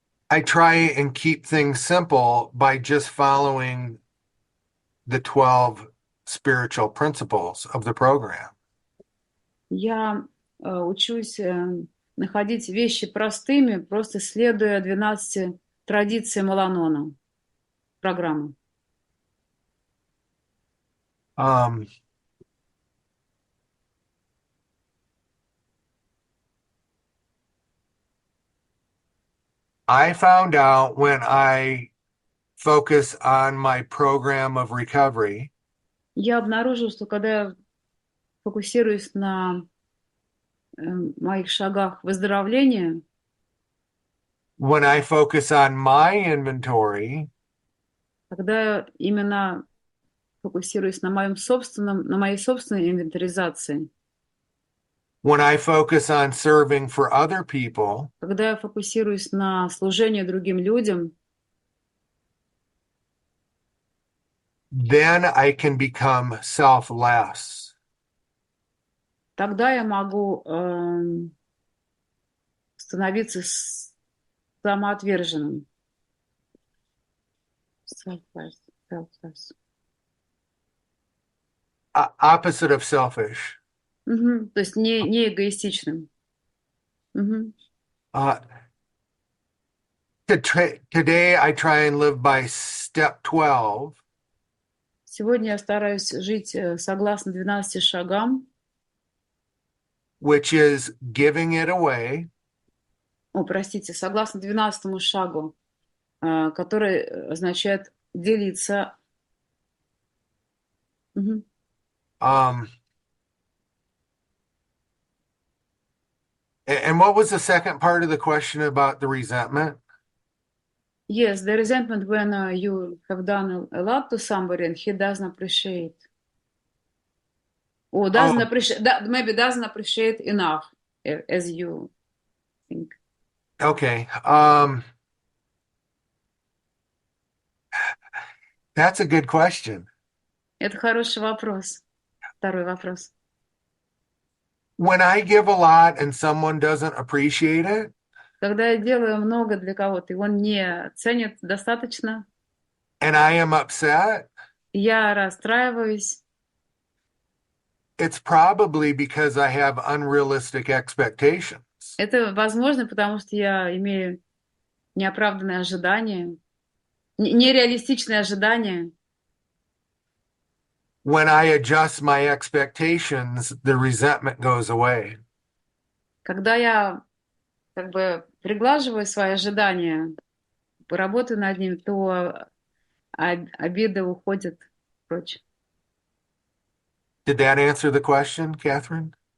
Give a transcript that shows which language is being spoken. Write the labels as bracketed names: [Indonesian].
[English] I try and keep things simple by just following the 12 spiritual principles of the program. [Russian] Я учусь находить вещи простыми, просто следуя 12 традициям Ал Анона, программы. [English] I found out when I focus on my program of recovery, [Russian] Я обнаружила, что когда я фокусируюсь на моих шагах выздоровления, [English] when I focus on my inventory, [Russian] когда я именно фокусируюсь на моей собственной инвентаризации, [English] when I focus on serving for other people, [Russian] когда я фокусируюсь на служении другим людям, [English] then I can become selfless. [Russian] тогда я могу становиться самоотверженным. [English] Selfless. Opposite of selfish. [Russian] То есть не эгоистичным. [English] Today I try and live by step 12. [Russian] Сегодня я стараюсь жить согласно 12 шагам. [English] Which is giving it away. [Russian] Согласно 12 шагу, который означает делиться. [English] And what was the second part of the question about the resentment? Yes, the resentment when you have done a lot to somebody and he doesn't appreciate. Or doesn't appreciate, maybe doesn't appreciate enough as you think. Okay. That's a good question. [Russian] Это хороший вопрос. Второй вопрос. [English] When I give a lot and someone doesn't appreciate it, [Russian] когда я делаю много для кого-то, и он не ценит достаточно, [English] and I am upset, [Russian] я расстраиваюсь. [English] It's probably because I have unrealistic expectations. [Russian] Это возможно, потому что я имею неоправданные ожидания, нереалистичные ожидания. [English] When I adjust my expectations, the resentment goes away. [Russian] Когда я как бы приглаживаю свои ожидания, поработаю над ним, то обиды уходят прочь. [English] Did that answer the question, Catherine?